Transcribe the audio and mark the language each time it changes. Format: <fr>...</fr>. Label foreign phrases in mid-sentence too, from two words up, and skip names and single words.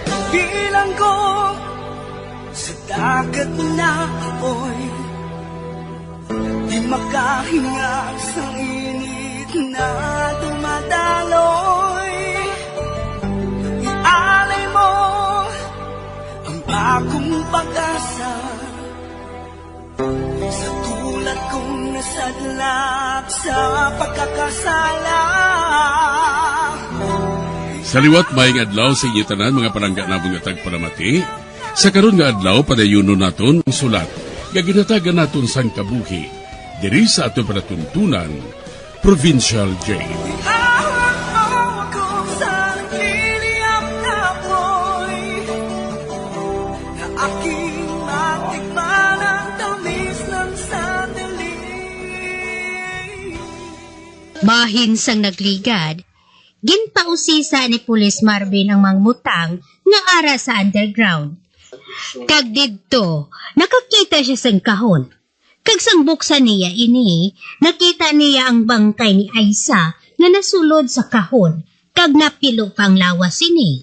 <tl>bilang ko sa dagat na apoy, di makahinga sa init na dumadaloy. Ialay mo ang akong pag-asa sa tulad kong nasadlak sa pagkakasala.</tl> <hil>Sa liwat maing adlaw sa inyo tanan mga palangga na mga tagpalamati. Sa karon nga adlaw padayuno naton ang sulat nga ginatagan naton sang kabuhi diri sa aton panatuntunan Provincial Jail.</hil> <tl>Ahawak mo ako sa nagliliyap na apoy, na aking matikman ang tamis ng sandali.</tl> <hil>Bahin sang nagligad, ginpausisa ni Pulis Marvin ang mangmutang nga ara sa underground. Kag didto, nakakita siya sang kahon. Kag sang buksan niya ini, nakita niya ang bangkay ni Aisa nga nasulod sa kahon, kag napilo pang lawas ini.</hil>